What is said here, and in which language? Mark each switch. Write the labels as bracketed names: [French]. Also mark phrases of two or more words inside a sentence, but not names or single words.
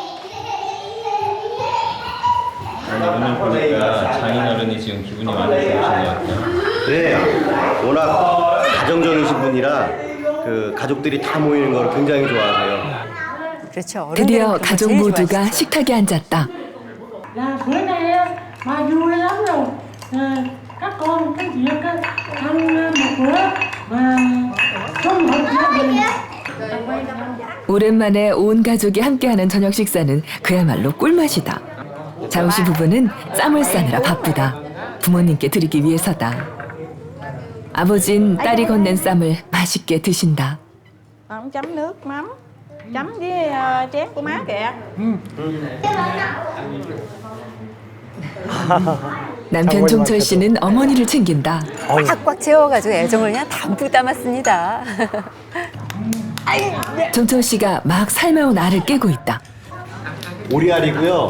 [Korean] 오늘 보니까 장인어른이 지금 기분이 많이 좋으신 것 같아요. 네, 워낙 가정적이신 분이라 그 가족들이 다 모이는 걸 굉장히 좋아하세요. 그렇죠. 드디어 가족 모두가 식탁에 앉았다. [Vietnamese] Là bữa nay á, bà vui lắm rồi. Các con, các việc á, ăn một bữa và chung một gia đình. [Korean] 오랜만에 온 가족이 함께하는 저녁 식사는 그야말로 꿀맛이다. 자우 씨 부부는 쌈을 싸느라 바쁘다. 부모님께 드리기 위해서다. 아버진 딸이 건넨 쌈을 맛있게 드신다. [Vietnamese] Không chấm nước mắm, chấm với chén của má kìa. [Korean] 남편 종철 씨는 어머니를 챙긴다. 꽉꽉 채워가지고 애정을 그냥 담뿍 담았습니다. 종철 씨가 막 삶아온 알을 깨고 있다. 오리알이고요.